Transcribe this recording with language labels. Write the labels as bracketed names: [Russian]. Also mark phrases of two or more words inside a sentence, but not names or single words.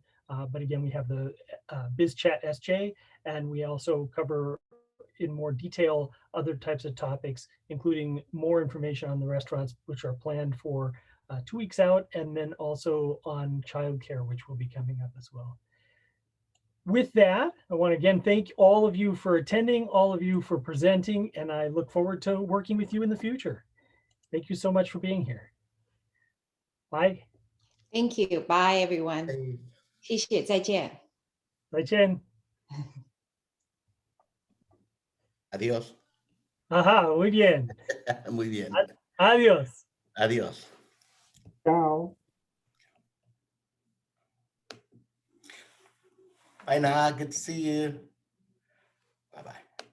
[English] But again, we have the BizChat SJ, and we also cover in more detail other types of topics, including more information on the restaurants, which are planned for 2 weeks out, and then also on childcare, which will be coming up as well. With that, I want to again thank all of you for attending, all of you for presenting, and I look forward to working with you in the future. Thank you so much for being here. Bye. Thank you. Bye, everyone. [Chinese] 谢谢，再见。再见。 [Spanish] Adiós. Ajá, muy bien. Muy bien. Adiós. Adiós. Chao. [English] Bye, Na. Good to see you. Bye-bye.